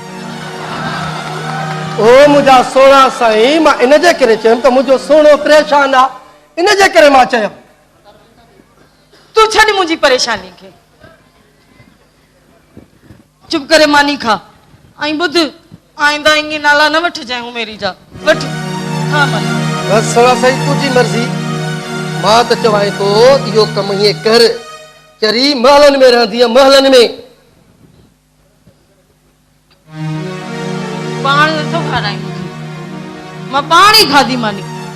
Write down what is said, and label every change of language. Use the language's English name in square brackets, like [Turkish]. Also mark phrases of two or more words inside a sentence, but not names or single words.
[Sindhi] ओ मुंहिंजा सोना साईं मां इन जे करे चयुमि त मुंहिंजो सोनो परेशान आहे इन जे करे मां चयुमि तूं छॾ मुंहिंजी परेशानी खे चुप करे मानी खा ऐं ॿुध आईंदा ईअं नाला न वठजांइ मेरी जा वठ खा मानी बस सोना साईं तुंहिंजी मर्ज़ी मां त चवां थो इहो कमु हीअं कर चरी महलनि में रहंदी आहे महलनि में पाण नथो खाराई मूंखे मां पाण ई खाधी मानी